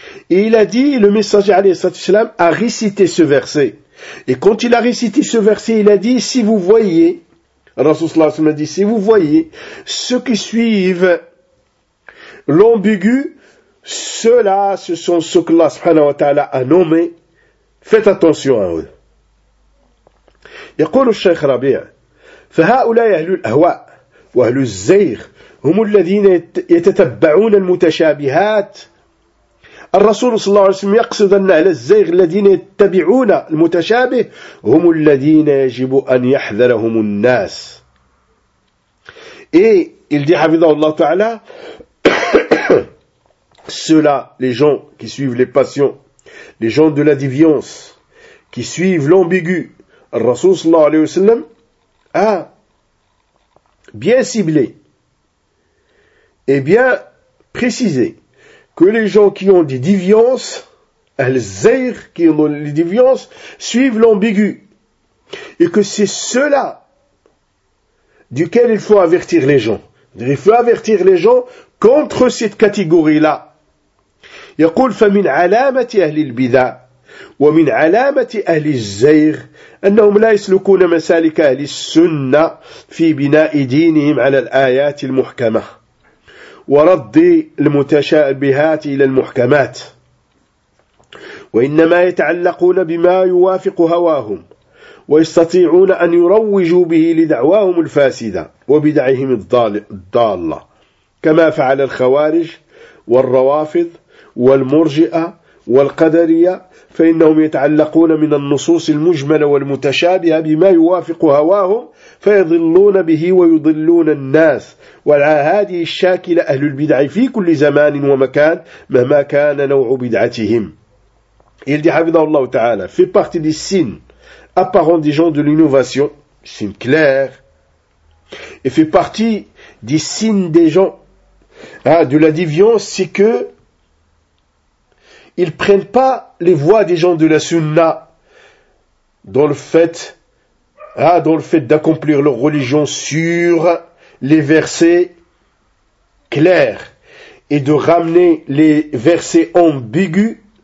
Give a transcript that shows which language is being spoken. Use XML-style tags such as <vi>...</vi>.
<fr>Et il a dit, le messager alayhissalam a récité ce verset. Et quand il a récité ce verset, il a dit, si vous voyez, Rasulullah s.a.w. a dit, si vous voyez ceux qui suivent l'ambigu, ceux-là, ce sont ceux que Allah subhanahu wa ta'ala a nommés. Faites attention à eux.</fr> <ar>Il dit le Cheikh Rabi'a, « فَهَاُولَيَ أَهْلُ الْأَهْوَىٰ وَأَهْلُ الزَّيْرِ هُمُ الَّذِينَ يَتَتَبَّعُونَ الْمُتَشَابِهَاتِ. » الرسول صلى الله عليه وسلم يقصد أن أهل الزيغ الذين يتبعون المتشابه هم الذين يجب أن يحذرهم الناس.</ar> <fr>Et il dit حفظه الله تعالى ceux-là, les gens qui suivent les passions, les gens de la déviance, qui suivent l'ambigu, le رسول صلى الله عليه وسلم a bien ciblé et bien précisé que les gens qui ont des déviances, al-zayr, qui ont des déviances, suivent l'ambigu. Et que c'est cela duquel il faut avertir les gens. Il faut avertir les gens contre cette catégorie-là.</fr> <ar>Il dit, « فَمِنْ عَلَامَةِ أَهْلِ الْبِدَىٰ وَمِنْ عَلَامَةِ أَهْلِ الزَّيْرِ أَنَّهُمْ لَا يَسْلُكُونَ مَسَالِكَ أَهْلِ السُّنَّةِ فِي بِنَاءِ دِينِهِمْ عَلَى الْآيَاتِ الْمُحْكَمَةِ ورد المتشابهات إلى المحكمات وإنما يتعلقون بما يوافق هواهم ويستطيعون أن يروجوا به لدعواهم الفاسدة وبدعهم الضالة كما فعل الخوارج والروافض والمرجئة والقدرية فإنهم يتعلقون من النصوص المجملة والمتشابهة بما يوافق هواهم فيضلون به ويضلون الناس وعلى هذه الشاكلة أهل البدع في كل زمان ومكان مهما كان نوع بدعتهم.</ar> <fr>Il dit حفظه الله تعالى fait partie des signes apparents des gens de l'innovation, signes clairs, et fait partie des signes des gens de la déviance, c'est que ils prennent pas les voies des gens de la sunna dans le fait d'accomplir leur religion sur les versets clairs et de ramener les versets ambigus</fr>